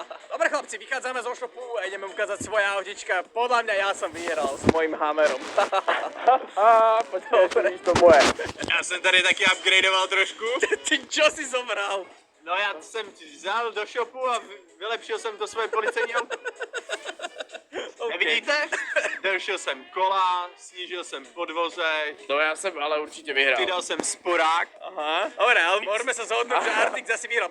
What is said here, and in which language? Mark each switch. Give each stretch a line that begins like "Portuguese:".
Slovak: Dobre chlapci, vychádzame zo shopu a ideme ukázať svoje autička. Podľa mňa ja som vyhral s mojím Hammerom.
Czech: Počkej, to moje. Já jsem tady taky upgradeoval trošku.
Slovak: Ty čo si zobral?
Czech: No já jsem vzal do shopu a vylepšil jsem to svoje policejní auto. Nevidíte? Došel jsem kola, snížil jsem podvozek, No já jsem ale určitě vyhrál. vydal jsem sporák. Aha.
Slovak: Dobre, ale môžeme sa zhodnúť, že Artik zase vyhral.